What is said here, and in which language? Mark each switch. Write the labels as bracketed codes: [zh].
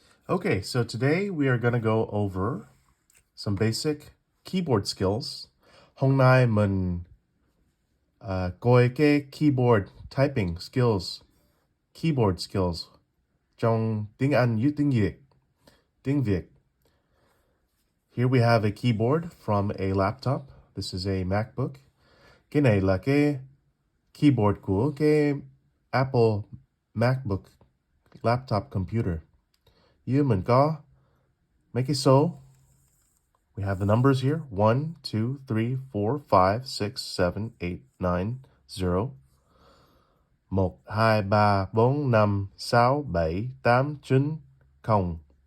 [en] Okay, so today we are going to go over some basic keyboard skills. [vi] Hôm nay mình coi cái [en] keyboard typing skills, keyboard skills [vi] trong tiếng Anh với tiếng Việt. Tiếng Việt. [en] Here we have a keyboard from a laptop. This is a MacBook. [vi] Cái này là cái keyboard của cái Apple MacBook laptop computer. Dưới mình có mấy cái số. [en] We have the numbers here. 1, 2, 3, 4, 5, 6, 7, 8, 9, 0. 1, 2, 3, 4, 5, 6, 7, 8, 9, 0.